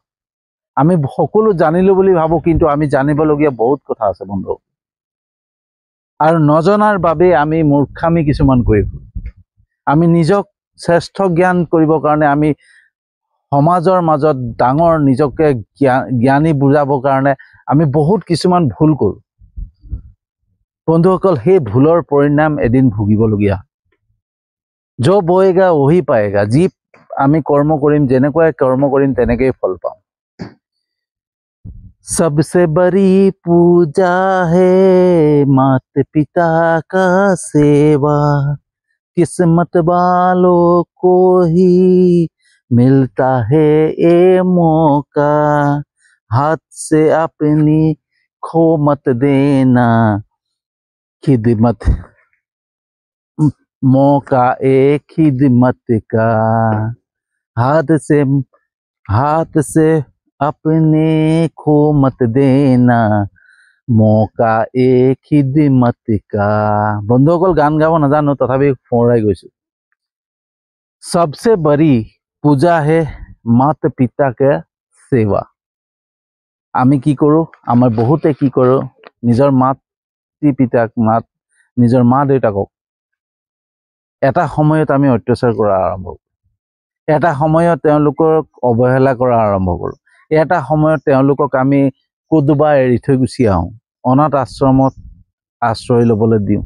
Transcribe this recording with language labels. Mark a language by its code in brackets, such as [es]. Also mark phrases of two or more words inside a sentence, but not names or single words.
[as] আমি সকলো জানিলোঁ বুলি ভাবোঁ, কিন্তু আমি জানিবলগীয়া বহুত কথা আছে বন্ধু, আৰু নজনাৰ বাবে আমি মূৰ্খামি কিছুমান কৰি ফুৰোঁ। আমি নিজক শ্ৰেষ্ঠ জ্ঞান কৰিবৰ কাৰণে আমি সমাজৰ মাজত ডাঙৰ নিজকে জ্ঞানী বুজাবৰ কাৰণে আমি বহুত কিছুমান ভুল কৰোঁ। বন্ধুসকল, সেই ভুলৰ পৰিণাম এদিন ভুগিবলগীয়া। [hi] जो बोएगा वही पाएगा, [as] যি আমি কৰ্ম কৰিম, যেনেকৈ কৰ্ম কৰিম তেনেকেই ফল পাম। [hi] सबसे बड़ी पूजा है माता पिता का सेवा, किस्मत वालों को ही मिलता है ये मौका, हाथ से अपनी खो मत देना, खिदमत मौका एक खिदमत का, हाथ से अपने खो मत देना, मौका एक खिदमत का। [as] বন্ধুসকল, গান গাব নাজানো, তথাপি সোঁৱৰাই গৈছোঁ। [hi] सबसे बड़ी पूजा है माता पिता के सेवा। [as] আমি কি কৰোঁ, আমাৰ বহুতে কি কৰোঁ, নিজৰ মাতৃ পিতাক, নিজৰ মা দেউতাকক এটা সময়ত আমি অত্যাচাৰ কৰা আৰম্ভ কৰোঁ, এটা সময়ত তেওঁলোকক অৱহেলা কৰা আৰম্ভ কৰোঁ, এটা সময়ত তেওঁলোকক আমি ক'ৰবাত এৰি থৈ গুচি আহোঁ, অনাথ আশ্ৰমত আশ্ৰয় ল'বলৈ দিওঁ।